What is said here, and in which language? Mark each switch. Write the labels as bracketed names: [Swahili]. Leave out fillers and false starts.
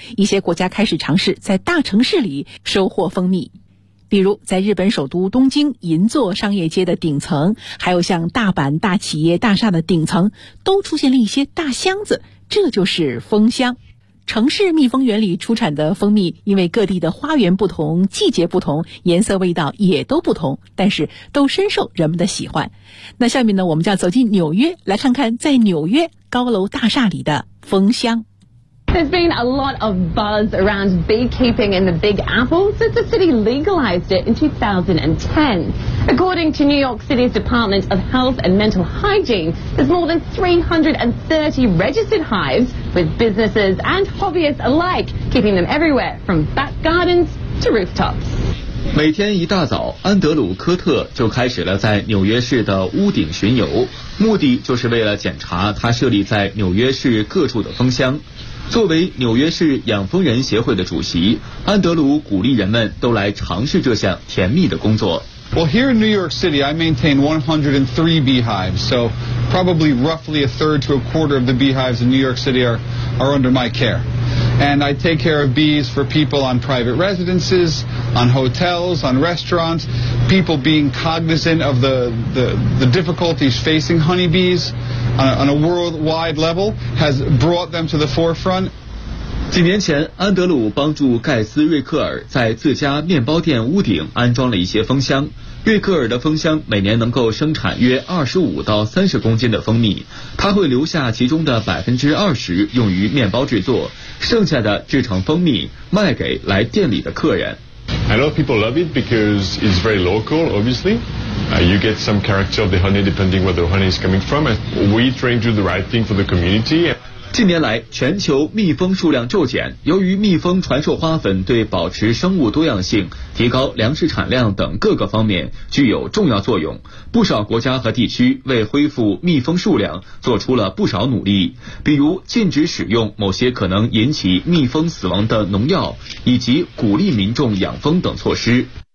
[Chinese] 一些国家开始尝试在大城市里收获蜂蜜，比如在日本首都东京银座商业街的顶层，还有像大阪大企业大厦的顶层，都出现了一些大箱子，这就是蜂箱。城市蜜蜂园里出产的蜂蜜，因为各地的花园不同、季节不同、颜色味道也都不同，但是都深受人们的喜欢。那下面呢，我们就要走进纽约，来看看在纽约高楼大厦里的蜂箱。 [English] There's been a lot of buzz around beekeeping in the Big Apple since the city legalized it in 2010. According to New York City's Department of Health and Mental Hygiene, there's more than 330 registered hives, with businesses and hobbyists alike keeping them everywhere from back gardens to rooftops. [Chinese] 每天一大早，安德鲁·科特就开始了在纽约市的屋顶巡游，目的就是为了检查他设立在纽约市各处的蜂箱。作为纽约市养蜂人协会的主席，安德鲁鼓励人们都来尝试这项甜蜜的工作。 [English] Well, here in New York City, I maintain 103 beehives, so probably roughly a third to a quarter of the beehives in New York City are under my care. And I take care of bees for people on private residences, on hotels, on restaurants, people being cognizant of the difficulties facing honeybees on a worldwide level has brought them to the forefront. [Chinese] 几年前，安德鲁帮助盖斯·瑞克尔在自家面包店屋顶安装了一些蜂箱。瑞克尔的蜂箱每年能够生产约25到30公斤的蜂蜜，他会留下其中的20%用于面包制作，剩下的制成蜂蜜卖给来店里的客人。 [English] I know people love it because it's very local, obviously. You get some character of the honey depending where the honey is coming from. We try to do the right thing for the community. [Chinese] 近年来，全球蜜蜂数量骤减，由于蜜蜂传授花粉对保持生物多样性、提高粮食产量等各个方面具有重要作用，不少国家和地区为恢复蜜蜂数量做出了不少努力，比如禁止使用某些可能引起蜜蜂死亡的农药，以及鼓励民众养蜂等措施。